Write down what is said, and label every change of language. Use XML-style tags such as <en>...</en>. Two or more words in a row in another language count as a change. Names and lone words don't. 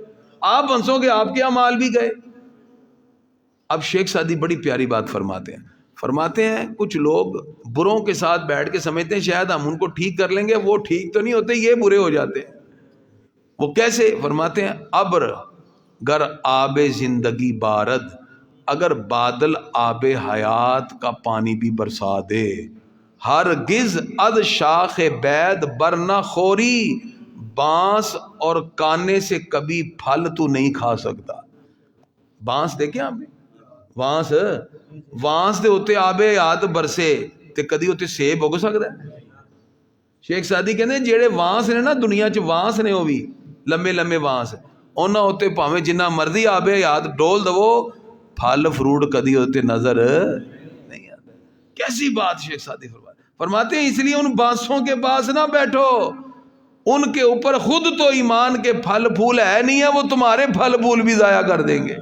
<ur>آپ ہنسو گے آپ کے اعمال بھی گئے. اب شیخ سعدی بڑی پیاری بات فرماتے ہیں کچھ لوگ بروں کے ساتھ بیٹھ کے سمجھتے ہیں شاید ہم ان کو ٹھیک کر لیں گے. وہ ٹھیک تو نہیں ہوتے، یہ برے ہو جاتے ہیں. وہ کیسے؟ فرماتے ہیں</ur> <fa>ابر گر آب زندگی بارد،</fa> <ur>اگر بادل آب حیات کا پانی بھی برسا دے،</ur> <fa>ہرگز اد شاخ بید برنا خوری،</fa> <ur>بانس اور کانے سے کبھی پھل تو نہیں کھا سکتا. بانس دیکھیں آپ نے،</ur> <pa>وانس دے ہوتے آب حیات برسے تے کدی ہوتے سیب ہو سکتا ہے؟ شیخ سعدی</pa> <ur>کہتے ہیں</ur> <pa>جیڑے وانس نے نا دنیا چ وانس نے وہ بھی لمبے لمبے وانس انہاں ہوتے پاویں جنہ مرضی آب حیات ڈول دو پھل فروٹ کدی ہوتے</pa> <ur>نظر نہیں آتا. کیسی بات شیخ سعدی فرماتے ہیں اس لیے ان بانسوں کے پاس نہ بیٹھو، ان کے اوپر خود تو ایمان کے پھل پھول ہے نہیں ہے، وہ تمہارے پھل پھول بھی ضائع کر دیں گے.</ur>